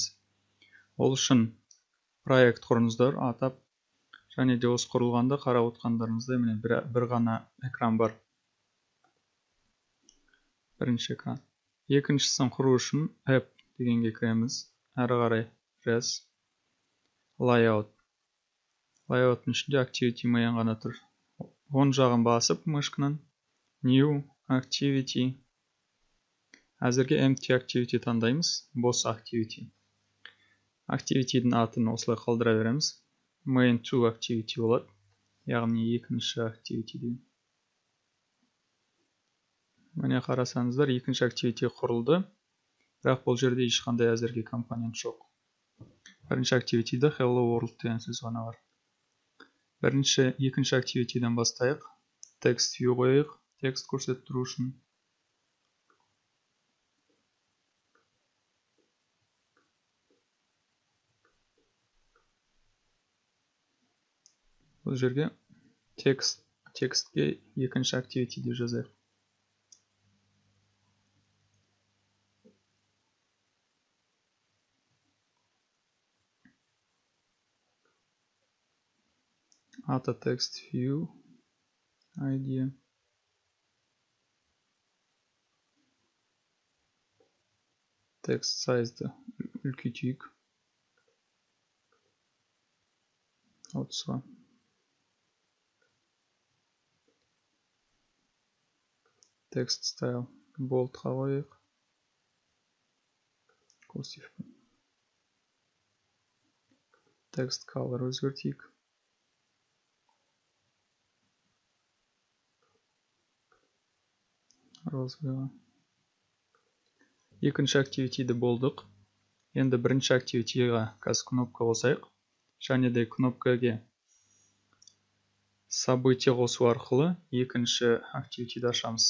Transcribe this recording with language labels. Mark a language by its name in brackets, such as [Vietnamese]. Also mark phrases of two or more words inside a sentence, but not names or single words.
[Kazakh] Ол үшін проект құрыңыздар, атап, және де осы құрылғанда қарап отқандарыңызда міне бір ғана экран бар. Бірінші экран. Екіншісін құру үшін app дегенге кіреміз. Әрі қарай [English] res layout. [Kazakh] Layout'ın ішінде [English] activity main [Kazakh] ғана тұр. Оң жағын басып мышканың [English] new activity. [Kazakh] Әзірге [English] empty activity [Kazakh] таңдаймыз. Бос activity. Activity'дің атын осылай қалдыра береміз. [English] Main to activity [Kazakh] болады. Яғни екінші activity деймін. Міне қарасаңыздар, екінші activity құрылды. Бірақ бұл жерде ешқандай әзірге компонент жоқ. Бірінші activity'ді [English] hello world [Kazakh] деген сөз ғана бар. Екінші activity'ден бастайық. [English] Text view қойық. [Kazakh] Текст көрсетіп тұру үшін. Бұл жерге текстке екінші activity'де жазайық. [English] Ата text view ID. Text size'ды үлкейтейік. [Kazakh] 30-ға. [English] Text style bold'ға қойық. Cursive. Text color өзгертейік. [Kazakh] Розовыйға. Екінші activity'ді болдық. Енді бірінші activity'ға қазір кнопка қосайық. Және де кнопкаға событие қосу арқылы екінші activity'ді ашамыз.